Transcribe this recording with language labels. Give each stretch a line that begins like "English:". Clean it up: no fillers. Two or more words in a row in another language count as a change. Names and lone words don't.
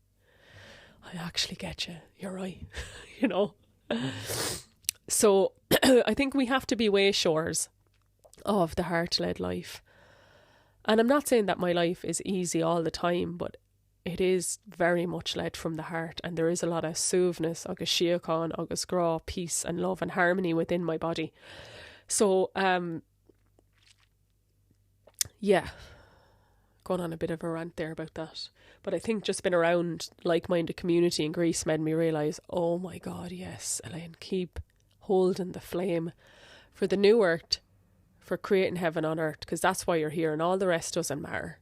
English: I actually get you. You're right. So I think we have to be way shores of the heart-led life. And I'm not saying that my life is easy all the time, but it is very much led from the heart, and there is a lot of suaveness,
Irish: agus síocháin, agus grá,
English: peace and love and harmony within my body. So, yeah, going on a bit of a rant there about that. But I think just being around like-minded community in Greece made me realise, oh my God, yes, Elaine, keep holding the flame for the new earth, for creating heaven on earth, because that's why you're here, and all the rest doesn't matter.